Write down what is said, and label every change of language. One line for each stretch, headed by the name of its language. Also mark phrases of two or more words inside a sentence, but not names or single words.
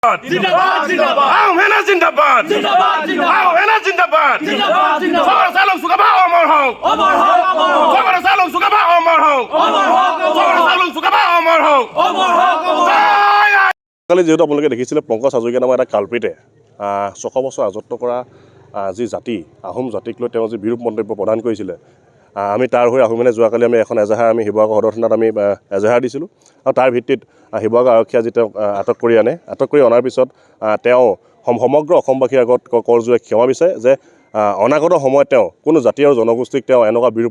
Hindi: जिंदाबाद जिंदाबाद आओ है ना जिंदाबाद जिंदाबाद जिंदाबाद आओ है ना जिंदाबाद जिंदाबाद जिंदाबाद सबर सालों सुगबा अमर हो अमर हो अमर हो सबर सालों सुगबा अमर हो अमर हो सबर सालों सुगबा अमर हो अमर हो
Assamese: কালি যেহেতু আপোনালোকে দেখিছিলে পংকজ হাজৰিকা নামৰ এটা কালপ্ৰিটে ৬০০ বছৰ ৰাজত্ব কৰা যি জাতি আহোম জাতিক লৈ তেওঁ যি বিৰূপ মন্তব্য প্ৰদান কৰিছিলে আমি তাৰ হৈ আহোমে যোৱাকালি আমি এখন এজাহাৰ আমি শিৱসাগৰ সদৰ থানাত আমি এজাহাৰ দিছিলোঁ আৰু তাৰ ভিত্তিত শিৱসাগৰ আৰক্ষীয়ে যি তেওঁক আটক কৰি আনে আটক কৰি অনাৰ পিছত তেওঁ সমগ্ৰ অসমবাসীৰ আগত কৰজোৰে ক্ষমা বিচাৰে যে অনাগত সময়ত তেওঁ কোনো জাতি আৰু জনগোষ্ঠীক তেওঁ এনেকুৱা বিৰূপ